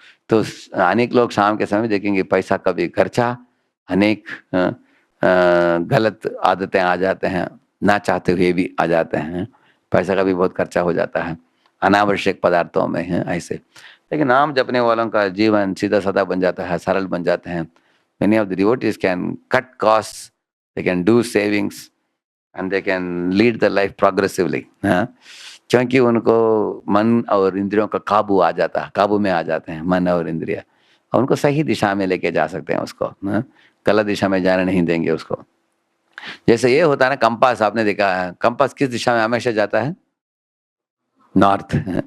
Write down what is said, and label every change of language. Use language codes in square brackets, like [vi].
[hi] तो अनेक लोग शाम के समय देखेंगे पैसा कभी खर्चा, अनेक गलत आदतें आ जाते हैं, ना चाहते हुए भी आ जाते हैं, पैसा का भी बहुत खर्चा हो जाता है अनावश्यक पदार्थों में है ऐसे। लेकिन नाम जपने वालों का जीवन सीधा साधा बन जाता है, सरल बन जाते हैं। [en] Many of the devotees can cut costs, they can do savings and they can lead the life progressively। [hi] क्योंकि उनको मन और इंद्रियों का काबू आ जाता है, काबू में आ जाते हैं मन और इंद्रिय, और उनको सही दिशा में लेके जा सकते हैं उसको, गलत दिशा में जाने नहीं देंगे उसको। जैसे ये होता है ना कंपास, आपने देखा है कंपास किस दिशा में हमेशा जाता है, नॉर्थ।